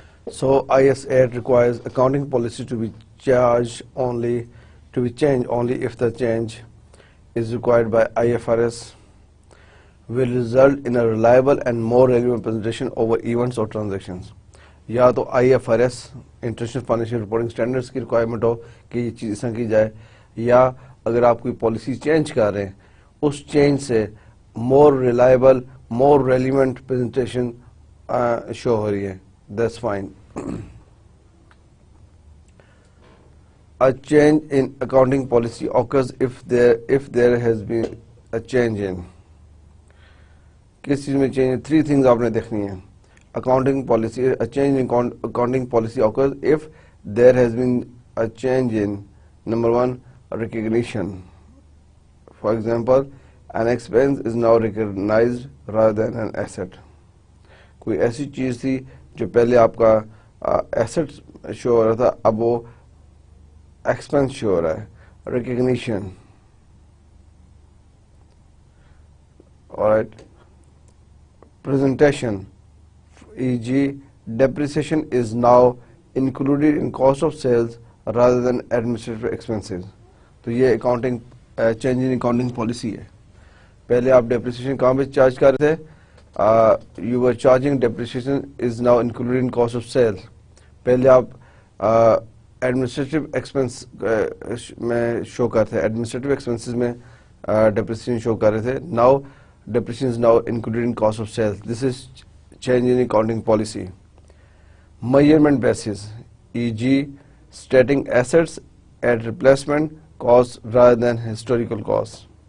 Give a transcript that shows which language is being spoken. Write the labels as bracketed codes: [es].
[en] So IAS 8 requires accounting policy to be changed only if the change is required by IFRS, will result in a reliable and more relevant presentation over events or transactions. [ur] یا تو IFRS international financial reporting standards کی requirement ہو کہ یہ چیز اس طرح کی جائے, یا اگر آپ کوئی پالیسی چینج کر رہے ہیں اس چینج سے مور ریلائبل مور ریلیونٹ پریزنٹیشن شو ہو رہی ہے, [en] That's fine. A change in accounting policy occurs if there has been a change in. [ur] کس چیز میں چینج؟ [en] 3 things [ur] آپ نے دیکھنی ہیں. [en] Accounting policy, a change in accounting policy occurs if there has been a change in, number 1, recognition. For example, an expense is now recognized rather than an asset. [ur] کوئی ایسی چیز تھی جو پہلے آپ کا ایسٹ شو ہو رہا تھا, اب وہ ایکسپینس شو ہو رہا ہے. [en] Recognition. Alright. Presentation, e.g. depreciation is now included in cost of sales rather than administrative expenses. [ur] تو یہ accounting change in accounting policy ہے. پہلے آپ ڈیپریسیشن کہاں پہ چارج کر رہے تھے, [en] You were charging depreciation is now included in cost of sale. [ur] پہلے آپ ایڈمنسٹریٹو ایکسپینس میں شو کرتے تھے, ایڈمنسٹریٹو ایکسپینسز میں ڈیپریسیشن شو کر رہے تھے. [en] Now depreciation is now included in cost of sales. This is change in accounting policy. Measurement basis, e.g. stating assets at replacement cost rather than historical cost.